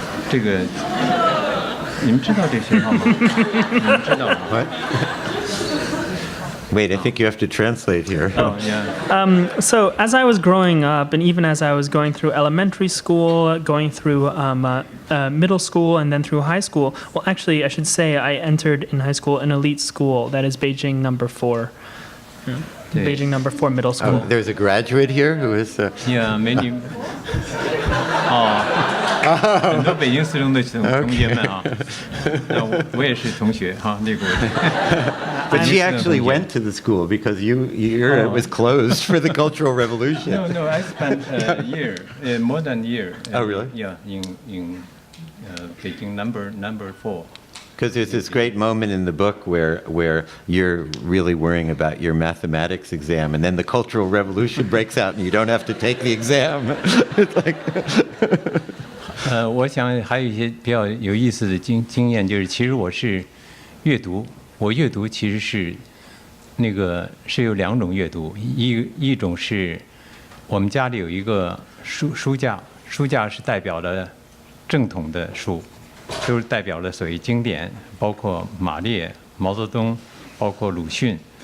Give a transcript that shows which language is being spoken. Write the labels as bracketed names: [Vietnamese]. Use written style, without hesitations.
[Chinese] 这个你们知道这学校吗？你们知道吗？ [English] Wait, I think you have to translate here. Oh, yeah. So as I was growing up, and even as I was going through elementary school, going through middle school, and then through high school, well, actually, I should say I entered in high school an elite school, that is Beijing number 4. Beijing number 4 middle school. Oh, there's a graduate here who is... Yeah, many. [Chinese] 很多北京四中的同学们啊，我也是同学哈，那个。 [English] But she actually went to the school because it was closed for the Cultural Revolution. No, I spent a year, more than a year. Oh, really? Yeah, in Beijing number 4. Because there's this great moment in the book where you're really worrying about your mathematics exam, and then the Cultural Revolution breaks out, and you don't have to take the exam. It's like [Chinese] 我想还有一些比较有意思的经验，就是其实我是阅读，我阅读其实是是有2种阅读，一种是我们家里有一个书架，书架是代表了正统的书，都是代表了所谓经典，包括马列、毛泽东，包括鲁迅。